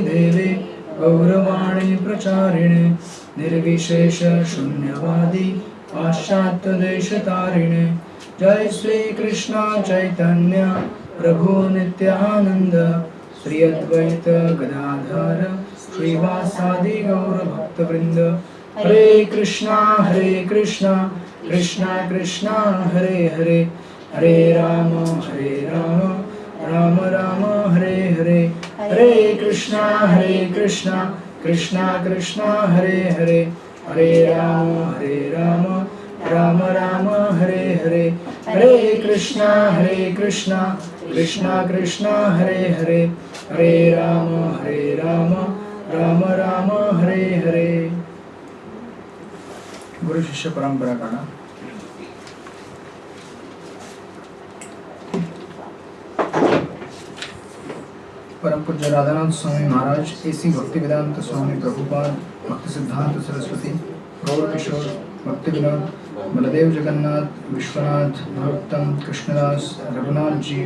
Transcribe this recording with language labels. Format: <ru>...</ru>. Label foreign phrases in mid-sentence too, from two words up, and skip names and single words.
<sa>देवे गौरवाणी प्रचारिणे निर्विशेष शून्यवादी पाश्चात्य देशतारिणे जय श्री कृष्ण चैतन्य प्रभु नित्यानंद श्री अद्वैत गदाधर श्रीवासादि गौर भक्तवृंद हरे कृष्णा कृष्णा कृष्णा हरे हरे हरे राम राम राम हरे हरे हरे कृष्णा कृष्णा कृष्णा हरे हरे हरे राम राम राम हरे हरे हरे कृष्णा कृष्णा हरे हरे हरे राम राम राम हरे हरे.</sa> <mr>गुरु शिष्य परंपरा काढा. परम पूज्य राधानाथ स्वामी महाराज, एसी भक्तिवेदांत स्वामी प्रभुपाद, भक्ति सिद्धांत सरस्वती, गौर किशोर, भक्ति विनोद, बलदेव जगन्नाथ, विश्वनाथ, नरोत्तम, कृष्णदास, रघुनाथ जी,</mr>